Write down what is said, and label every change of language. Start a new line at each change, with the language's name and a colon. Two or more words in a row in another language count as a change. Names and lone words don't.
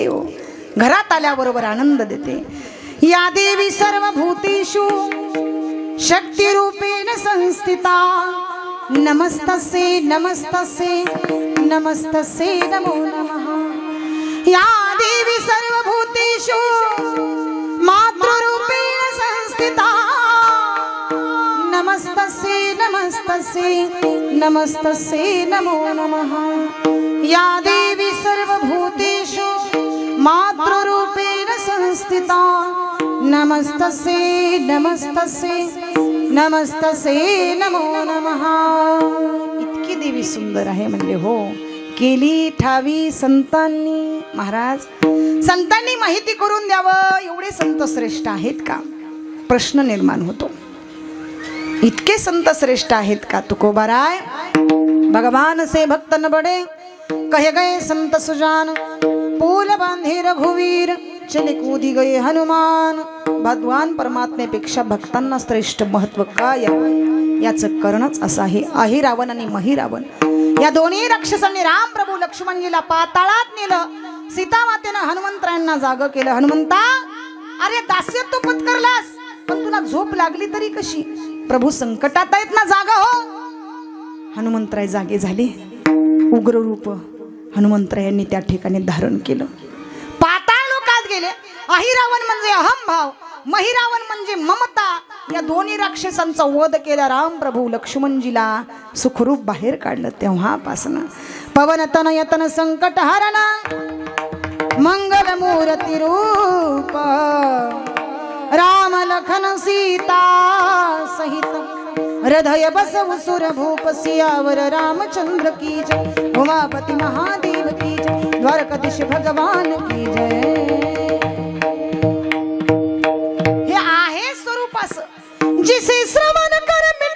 Marathi: हो, घरात आल्याबरोबर आनंद देते.
Sanskrit: या देवी सर्व भूतेषु शक्ती रूपेण संस्थिता. नमस्तस्यै नमस्तस्यै नमस्तस्यै नमो नमः. या देवी सर्व भूतेषु मातृरूपेण संस्थिता. नमस्तस्यै नमस्तस्यै नमस्तस्यै नमो नमः. या देवी सर्वभूतेषु मातृरूपेण संस्थिता. नमस्तस्यै नमस्तस्यै नमस्तस्यै नमो नमः.
Marathi: इतकी देवी सुंदर आहे. म्हणजे हो, केली ठावी संतांनी. महाराज, संतांनी माहिती करून द्यावं. एवढे संत श्रेष्ठ आहेत का? प्रश्न निर्माण होतो. इतके संत श्रेष्ठ आहेत का?
Hindi: तुकोबाराय भगवान से भक्त न बड़े कहे गए संत सुजान. पूल बांधे रघुवीर चले कूदी गए हनुमान.
Marathi: भगवान परमात्मेपेक्षा भक्तांना श्रेष्ठ महत्व काय याचं कारणच असं आहे. अहिरावण आणि महिरावण या दोन्ही राक्षसांनी राम प्रभू लक्ष्मणजीला पाताळात नेलं. सीतामातेनं हनुमंतरायांना जाग केलं. हनुमंता, अरे दास्यत्व पत्करलास, पण तुला झोप लागली तरी कशी? प्रभू संकटात आहेत ना, जागा हो. हनुमंतराय जागे झाले. उग्र रूप हनुमंतरायांनी त्या ठिकाणी धारण केलं. पाताळ लोकात गेले. अहिरावण म्हणजे अहंभाव, महिरावण म्हणजे ममता. या दोन्ही राक्षसांचा वध केला. राम प्रभू लक्ष्मणजीला सुखरूप बाहेर काढलं.
Hindi: तेव्हापासून पवन तन यतन संकट हरण मंगल मूर्ती रूप. राम लखन सीता सहित हृदय बसव सुर भूप. सियावर रामचंद्र की जय. उमापति महादेव की जय. द्वारकाधीश भगवान की जय.
Marathi: हे आहे स्वरूप असं
Hindi: जिसे श्रवण कर